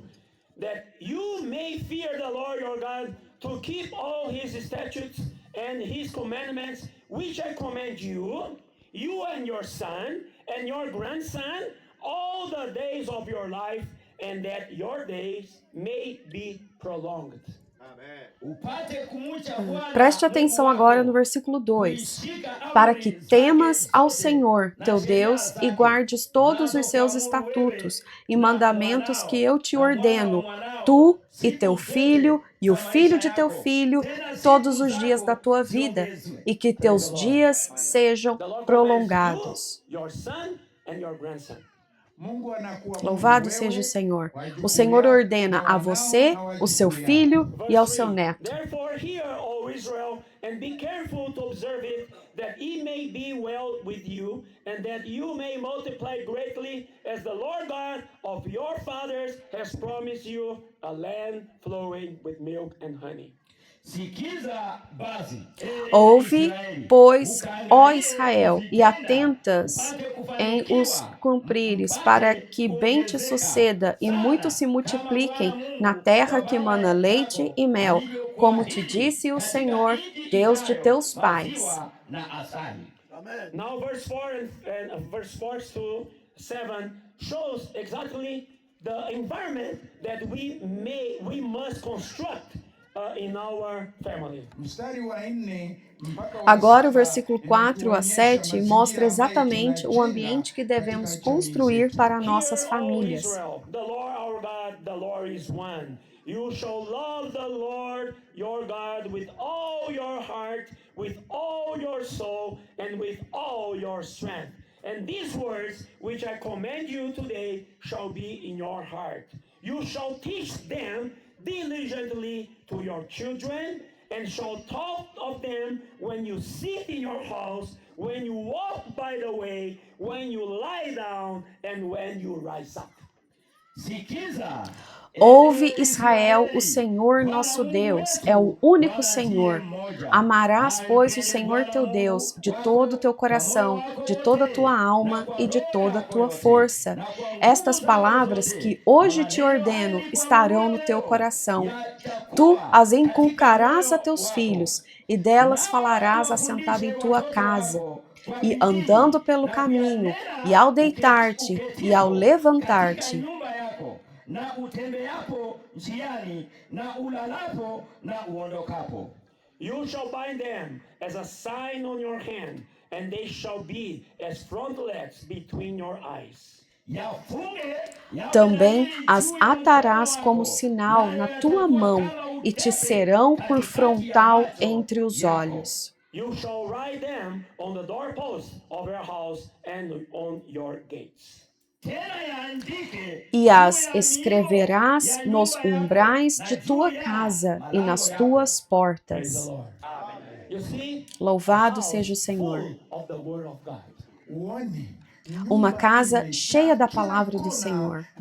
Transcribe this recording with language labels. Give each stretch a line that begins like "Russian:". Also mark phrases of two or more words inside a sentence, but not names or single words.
English: That you may fear the Lord your God to keep all his statutes and his commandments, which I command you, you and your son and your grandson, all the days of your life, and that your days may be prolonged.
Swahili: upate kumcha Bwana
Portuguese: Preste atenção
Swahili: Mungu
Portuguese: agora
Swahili: wako,
Portuguese: no versículo 2.
Swahili: kuishika amri
Portuguese: Para que
Swahili: zake
Portuguese: temas ao
Swahili: zote
Portuguese: Senhor,
Swahili: na
Portuguese: teu
Swahili: sheria
Portuguese: Deus, e
Swahili: zake,
Portuguese: guardes todos os seus estatutos e mandamentos que eu te ordeno, tu e teu filho, e o filho de teu filho, todos os dias da tua vida, e que teus dias sejam
English: The Lord commands
Portuguese: prolongados.
English: you, your son and your grandson.
Swahili: Mungu anakuwa
Portuguese: Louvado
Swahili: Mungu
Portuguese: seja o
Swahili: wewe,
Portuguese: Senhor.
Swahili: wajukuu
Portuguese: O Senhor
Swahili: yako,
Portuguese: ordena a
Swahili: wanao
Portuguese: você,
Swahili: na
Portuguese: o seu
Swahili: wajukuu
Portuguese: filho
Swahili: yako.
Portuguese: e ao
English: Verse
Portuguese: seu
English: 3,
Portuguese: neto.
English: therefore hear, O Israel, and be careful to observe it, that it may be well with you, and that you may multiply greatly, as the Lord God of your fathers has promised you, a land flowing with milk and honey.
Swahili: Sikiza basi,
Portuguese: Ouve,
Swahili: Israeli,
Portuguese: pois, ó
Swahili: ukaangalie
Portuguese: Israel, e
Swahili: kuvitenda,
Portuguese: atentas
Swahili: upate
Portuguese: em
Swahili: kufanikiwa,
Portuguese: os cumprires,
Swahili: upate
Portuguese: para que bem te
Swahili: kuongezeka
Portuguese: suceda e
Swahili: sana,
Portuguese: muitos se
Swahili: kama
Portuguese: multipliquem
Swahili: Bwana Mungu
Portuguese: na terra
Swahili: wa
Portuguese: que
Swahili: baba
Portuguese: mana leite
Swahili: zako
Portuguese: e mel, como te
Swahili: alivyokuahidi
Portuguese: disse o
Swahili: katika
Portuguese: Senhor,
Swahili: nchi
Portuguese: Deus de
Swahili: inayo
Portuguese: teus pais.
Swahili: maziwa na asali.
English: Now, verse 4 and verse 4 to 7 shows exactly the environment that we must construct in our family.
Swahili: Mstari wa 4 mpaka wa
Portuguese: Agora, o
Swahili: 7
Portuguese: versículo 4 a
Swahili: inatuonyesha
Portuguese: 7
Swahili: mazingira
Portuguese: mostra
Swahili: ambayo
Portuguese: exatamente o
Swahili: tunajenga
Portuguese: ambiente que devemos
Swahili: katika jamii
Portuguese: construir
Swahili: zetu.
Portuguese: para nossas
English: Hear, O
Portuguese: famílias.
English: Israel, the Lord our God, the Lord is one. You shall love the Lord your God with all your heart, with all your soul, and with all your strength. And these words which I command you today shall be in your heart. You shall teach them diligently to your children, and shall talk of them when you sit in your house, when you walk by the way, when you lie down, and when you rise up.
Swahili: Sikiza,
Portuguese: Ouve, Israel, o Senhor nosso Deus é o único Senhor. Amarás, pois, o Senhor teu Deus de todo o teu coração, de toda a tua alma e de toda a tua força. Estas palavras que hoje te ordeno estarão no teu coração. Tu as inculcarás a teus filhos, e delas falarás assentado em tua casa, e andando pelo caminho, e ao deitar-te, e ao levantar-te.
Swahili: na utembeapo njiani, na ulalapo na uondokapo.
English: You shall bind them as a sign on your hand, and they shall be as frontlets between your eyes.
Portuguese: Também as atarás como sinal na tua mão, e te serão por frontal entre os olhos.
English: You shall write them on the doorposts of your house and on your gates.
Portuguese: E as escreverás nos umbrais de tua casa e nas tuas portas. Louvado seja o Senhor. Uma casa cheia da palavra do Senhor.